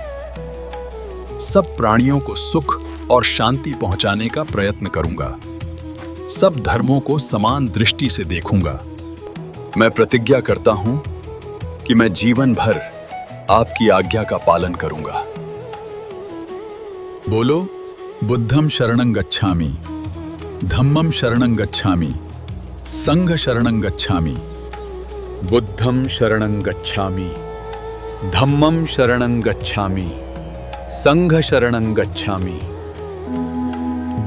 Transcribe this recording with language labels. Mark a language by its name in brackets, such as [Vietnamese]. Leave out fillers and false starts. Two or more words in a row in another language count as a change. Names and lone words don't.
[Hindi] सब प्राणियों को सुख और शांति पहुंचाने का प्रयत्न करूंगा। सब धर्मों को समान दृष्टि से देखूंगा। मैं प्रतिज्ञा करता हूं कि मैं जीवन भर आपकी आज्ञा का पालन करूंगा। बोलो, [Pali] बुद्धं शरणं गच्छामि, धम्मं शरणं गच्छामि, संघ शरणं गच्छामि। बुद्धं शरणं गच्छामि, धम्मं शरणं गच्छामि, संघ शरणं गच्छामि।